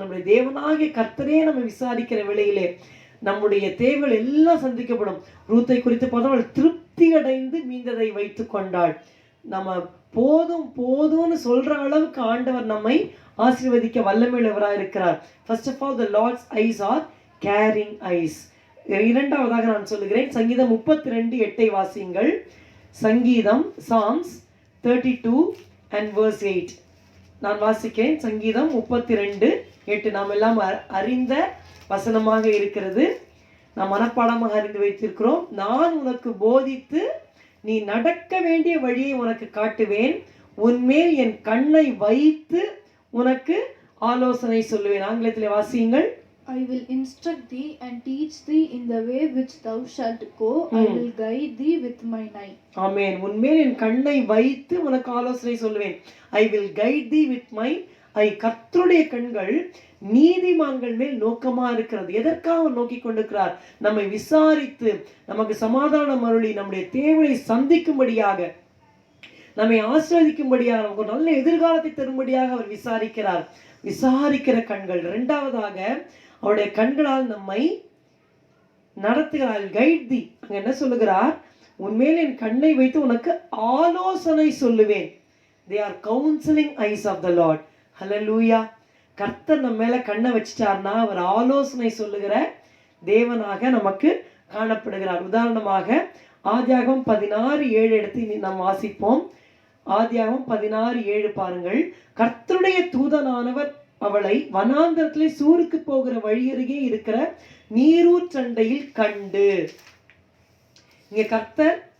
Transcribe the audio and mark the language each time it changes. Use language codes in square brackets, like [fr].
[ta] நம்முடைய தேவனாகிய கர்த்தரே நம்ம விசாரிக்கிற வேளையிலே நம்முடைய தேவைகள் எல்லாம் சந்திக்கப்படும். ரூத்தை குறித்து பார்த்தவள் திருப்தி அடைந்து மீந்ததை வைத்து கொண்டாள். நம்ம போதும் போதும்னு சொல்ற அளவுக்கு ஆண்டவர் நம்மை ஆசீர்வதிக்க வல்லமையுள்ளவராக இருக்கிறார். [en] First of all, the Lord's eyes are caring eyes. [ta] இரண்டாவதாக நான் சொல்லுகிறேன், சங்கீதம் 32:8 வாசியுங்கள். [en] சங்கீதம் Psalms 32 and verse 8. [ta] நான் வாசிக்கிறேன். சங்கீதம் 32:8 நாம் எல்லாம் அறிந்த வசனமாக இருக்கிறது. நாம் மனப்பாடமாக அறிந்து வைத்திருக்கிறோம். நான் உனக்கு போதித்து நீ நடக்க வேண்டிய வழியை உனக்கு காட்டுவேன், உன்மேல் என் கண்ணை வைத்து உனக்கு ஆலோசனை சொல்லுவேன். ஆங்கிலத்தில் வாசியுங்கள். [en] I will instruct thee and teach thee in the way which thou shalt go. I will guide thee with mine eye. [ta] ஆமென். உன்மேல் என் கண்ணை வைத்து உனக்கு ஆலோசனை சொல்லுவேன். [en] I will guide thee with my eye. [ta] கர்த்தருடைய கண்கள் நீதிமான்கள் மேல் நோக்கமா இருக்கிறது. எதற்காக நோக்கி கொண்டிருக்கிறார்? நம்மை விசாரித்து நமக்கு சமாதானம் அருளி நம்முடைய தேவையை சந்திக்கும்படியாக, நம்மை ஆசீர்வதிக்கும்படியாக, நமக்கு ஒரு நல்ல எதிர்காலத்தை தரும்படியாக அவர் விசாரிக்கிறார். விசாரிக்கிற கண்கள். இரண்டாவதாக, அவருடைய கண்களால் நம்மை நடத்துகிறார். [en] Guide the. [ta] அங்க என்ன சொல்லுகிறார்? உன்மேல் என் கண்ணை வைத்து உனக்கு ஆலோசனை சொல்லுவேன். [en] They are counseling eyes of the Lord. Hallelujah. [ta] கர்த்தர் நம்ம மேல கண்ணை வச்சிட்டார்னா அவர் ஆலோசனை சொல்லுகிற தேவனாக நமக்கு காணப்படுகிறார். உதாரணமாக ஆதியாகமம் 16:7 எடுத்து நாம் வாசிப்போம். ஆதியாகமம் 16:7 பாருங்கள். கர்த்தருடைய தூதனானவர் அவளை வனாந்தரத்திலே சூருக்கு போகிற வழியருகே இருக்கிற நீரூற்றண்டையில் கண்டு. இங்க கர்த்தர்